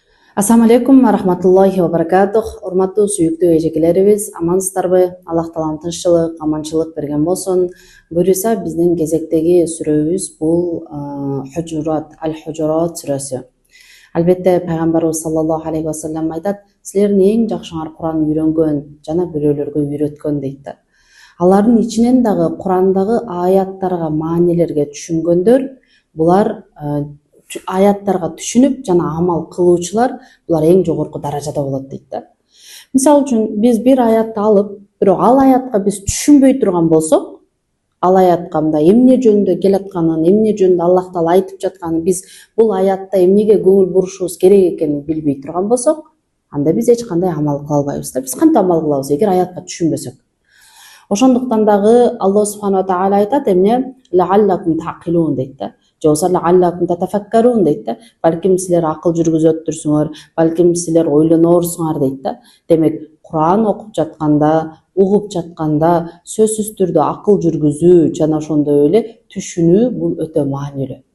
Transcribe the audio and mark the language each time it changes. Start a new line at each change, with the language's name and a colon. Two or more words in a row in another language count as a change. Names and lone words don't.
Arabic: السلام عليكم ورحمة الله وبركاته.
Kyrgyz: Урматтуу сүйүктүү эжекелерибиз, амансыздарбы? Аллах таалам тынччылык, аманчылык берген болсун. Буюрса, биздин кезектеги сүрөбүз бул Хужурат, Аль-Хужурат сүрөсү. Албетте, пайгамбарыбыз
Arabic: صلى الله عليه وسلم
Kyrgyz: айтат: "Силердин эң жакшыңар Куран үйрөнгөн жана бирөөлөргө үйрөткөн" дейт да. Алардын ичинен дагы Курандагы аяттарга, маанилерге түшүнгөндөр, булар аяттарга түшүнүп жана амал кылуучулар булар эң жогорку даражада болот дейт да. Мисалы үчүн биз бир аятты алып, бирок ал аятка биз түшүнбөй турган болсок, ал аятка мындай эмне жөнүндө келатканын, эмне жөнүндө Аллах таала айтып жатканын, биз бул аятта эмнеге көңүл бурушубуз керек экенин билбей турган болсок, анда биз эч кандай амал кыла албайбыз да. Биз кантип амал кылабыз эгер аятка түшүнбөсөк? Ошондуктан дагы Аллах
Arabic: سبحانه وتعالى
Kyrgyz: айтат эмне?
Arabic: لعلكم تعقلون
Kyrgyz: дейт да. Жоса
Arabic: لعلكم تتفكرون
Kyrgyz: дейт да. Балким силер акыл жүргүзөттүрсүңөр, балким силер ойлонорсуңар дейт да. Демек, Куран окуп жатканда, угуп жатканда сөзсүз түрдө акыл жүргүзүү жана ошондой эле түшүнүү бул өтө маанилүү.